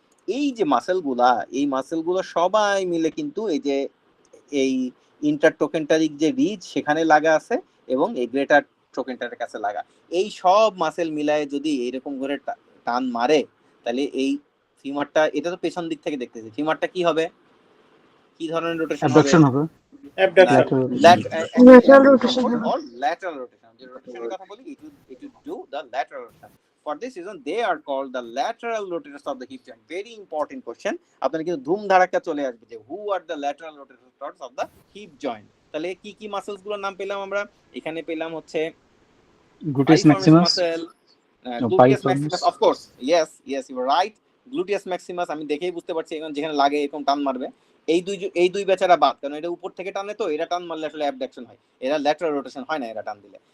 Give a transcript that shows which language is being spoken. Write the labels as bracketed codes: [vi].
[bn] এই যে মাসেলগুলো সবাই মিলে কিন্তু এই যে এই ইন্টারটোকেন্টারিক যে রিজ সেখানে লাগা আছে, এবং এই গ্রেটার ট্রোকেন্টারের কাছে লাগা। এই সব মাসেল মিলায় যদি এইরকম করে টান মারে, তাহলে এই ফিমারটা, এটা তো পেছন দিক থেকে দেখতেছি, ফিমারটা কি হবে, কি ধরনের রোটেশন হবে? অ্যাবডাকশন হবে। অ্যাবডাকশন। Lateral rotation হবে। [en] or lateral rotation. [bn] যে রোটেশনের কথা বলি, [en] it will do the lateral rotation. For this reason they are called the lateral rotators of the hip joint. Very important question. [bn] আপনারা কিন্তু ধুম ধারাক্কা চলে আসবে যে [en] who are the lateral rotators of the hip joint. [bn] তাহলে কি কি muscles গুলোর নাম পেলাম আমরা? এখানে পেলাম হচ্ছে gluteus Maximus, [en] gluteus maximus, of course, yes you are right, gluteus maximus। [bn] আমি দেখেই বুঝতে পারছি এখন যেখানে লাগে এরকম টান মারবে। এই দুই বেচারা বাদ, কারণ এটা উপর থেকে টানে, তো এরা টান মারলে আসলে অ্যাবডাকশন হয়, এরা ল্যাটারাল রোটেশন হয় না এরা টান দিলে।